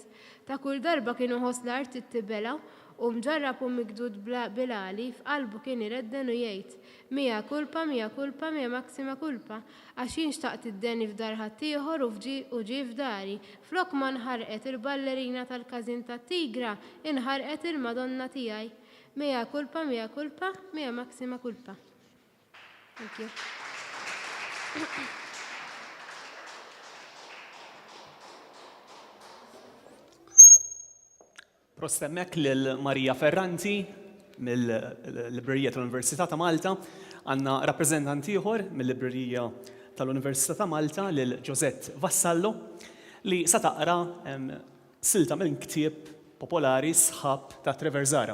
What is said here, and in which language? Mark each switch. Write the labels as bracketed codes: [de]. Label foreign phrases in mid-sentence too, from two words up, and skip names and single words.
[mt] Ta' kull darba kienu ħoss l-art tittibelaw u mġarrab u migdud bil-għali f'qalbu kien iredden u jgħid [la] mija kulpa, mija maksima kulpa, [mt] għax jien xtaqt id-deni f'dar ħaddieħor u ġie f'dari. Flok ma nħarqet il-ballerina tal-każin tat-Tigra, inħarqet il-Madonna tiegħi. [la] Mija kulpa, mija maksima kulpa. [en] Thank you. [mt] Prostemmek lil Marija Ferranti mill-Librerija tal-Università ta' Malta, għandna rappreżentanti ieħor mill-Librerija tal-Università ta' Malta lil Josette Vassallo li sa taqra silta minn ktieb popolari sħab ta' Treverzara.